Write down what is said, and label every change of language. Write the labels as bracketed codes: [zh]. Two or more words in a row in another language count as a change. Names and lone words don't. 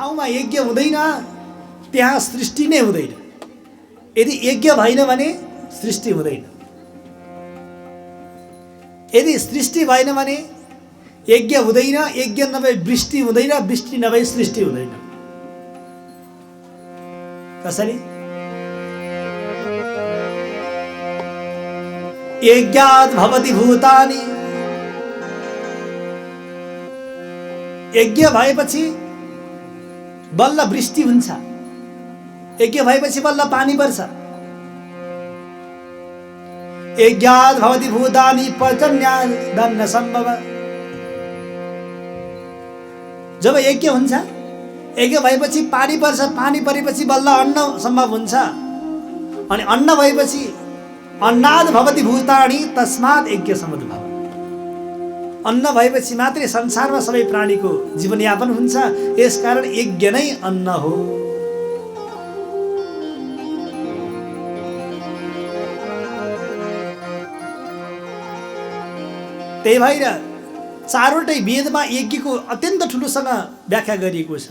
[ne] यज्ञ हुँदैन त्यहाँ सृष्टि नै हुँदैन। यदि यज्ञ भएन भने सृष्टि हुँदैन। यदि सृष्टि भएन भने यज्ञ हुँदैन। यज्ञ नभए वृष्टि हुँदैन। वृष्टि नभए सृष्टि हुँदैन। कसरी? [sa] यज्ञात् भवति भूतानि। [ne] यज्ञ भएपछि बल्ल वृष्टि हुन्छ। यज्ञ भएपछि बल्ल पानी पर्छ। [sa] यज्ञात् भवति भूतानि पर्जन्यात् न सम्भव। [ne] जब यज्ञ हुन्छ, यज्ञ भएपछि पानी पर्छ। पानी परेपछि बल्ल अन्न सम्भव हुन्छ। अनि अन्न भएपछि [sa] अन्नाद् भवति भूतानि तस्मात् यज्ञ समुद्भव। [ne] अन्न भएपछि मात्रै संसारमा सबै प्राणीको जीवनयापन हुन्छ। यसकारण यज्ञ नै अन्न हो। त्यही भएर चारवटै वेदमा यज्ञको अत्यन्त ठुलोसँग व्याख्या गरिएको छ।